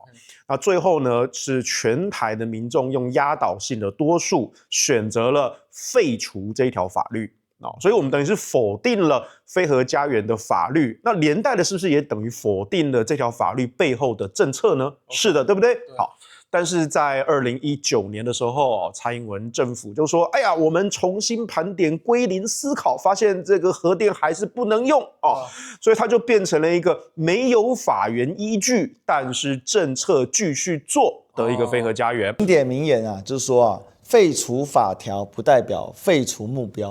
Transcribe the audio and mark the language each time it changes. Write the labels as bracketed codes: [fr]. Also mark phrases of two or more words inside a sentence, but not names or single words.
[zh] 那最後呢，是全台的民眾用壓倒性的多數選擇了廢除這一條法律啊，所以我們等於是否定了非核家園的法律，那連帶的是不是也等於否定了這條法律背後的政策呢？是的，對不對？好。但是在2019年的時候，蔡英文政府就說：“哎呀，我們重新盤點、歸零思考，發現這個核電還是不能用哦，所以它就變成了一個沒有法源依據，但是政策繼續做的一個非核家園。” 經典名言啊，就是說啊，廢除法條不代表廢除目標。